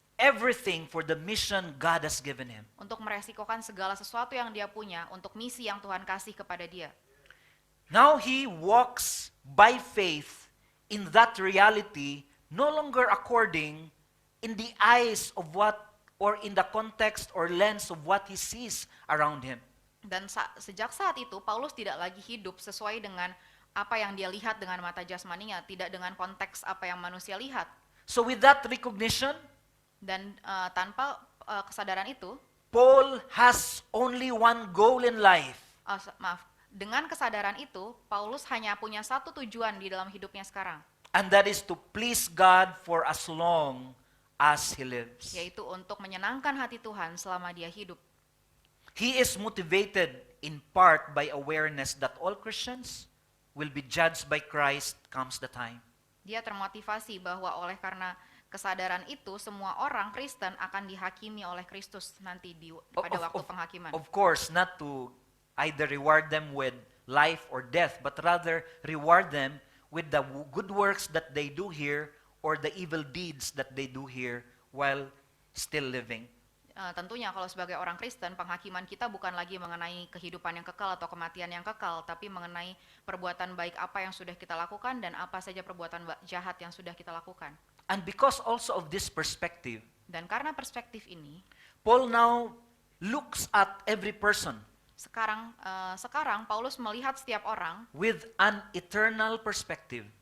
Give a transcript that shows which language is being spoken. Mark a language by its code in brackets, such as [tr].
[en] everything for the mission God has given him. [id] untuk meresikokan segala sesuatu yang dia punya untuk misi yang Tuhan kasih kepada dia. [en] Now he walks by faith in that reality, no longer according in the eyes of what or in the context or lens of what he sees around him. [id] Dan sejak saat itu Paulus tidak lagi hidup sesuai dengan apa yang dia lihat dengan mata jasmaninya, tidak dengan konteks apa yang manusia lihat. [en] So with that recognition, [id] Dan tanpa kesadaran itu, [en] Paul has only one goal in life. [id] Dengan kesadaran itu, Paulus hanya punya satu tujuan di dalam hidupnya sekarang, [en] And that is to please God for as long as he lives. [id] yaitu untuk menyenangkan hati Tuhan selama dia hidup. [en] He is motivated in part by awareness that all Christians will be judged by Christ comes the time. [id] Dia termotivasi bahwa oleh karena kesadaran itu semua orang Kristen akan dihakimi oleh Kristus nanti pada waktu penghakiman. [en] Of course, not to either reward them with life or death, but rather reward them with the good works that they do here or the evil deeds that they do here while still living. [id] tentunya kalau sebagai orang Kristen, penghakiman kita bukan lagi mengenai kehidupan yang kekal atau kematian yang kekal, tapi mengenai perbuatan baik apa yang sudah kita lakukan dan apa saja perbuatan jahat yang sudah kita lakukan. [en] And because also of this perspective, [id] Dan karena perspektif ini, [en] Paul now looks at every person [id] sekarang Paulus melihat setiap orang [en] with an eternal perspective.